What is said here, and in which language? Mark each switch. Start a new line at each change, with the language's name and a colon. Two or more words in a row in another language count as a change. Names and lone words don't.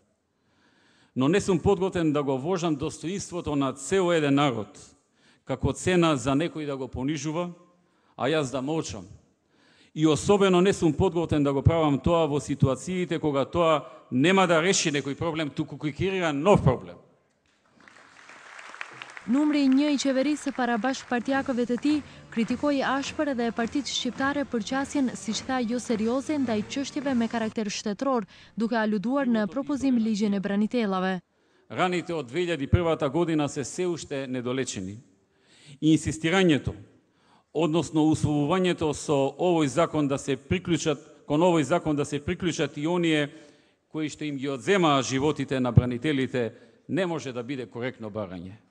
Macedonian: Но не сум подготвен да го вложам достоинството на цел еден народ, како цена за некој да го понижува, а јас да молчам. И особено не сум подготвен да го правам тоа во ситуациите кога тоа нема да реши некој проблем, туку кој креира нов проблем.
Albanian: Numri 1 I qeverisë para bashkëpartiakëve të tij kritikoi ashpër edhe partitë shqiptare për qasjen, siç tha, jo serioze ndaj çështjeve me karakter shtetëror, duke aluduar në propozim ligjin e branitellave.
Macedonian: Раните од 2001 година се се уште недолечени. И инсистирањето, односно условувањето со овој закон да се приклучат, кон овој закон да се приклучат и оние кои што им ги одземаа животите на бранителите, не може да биде коректно барање.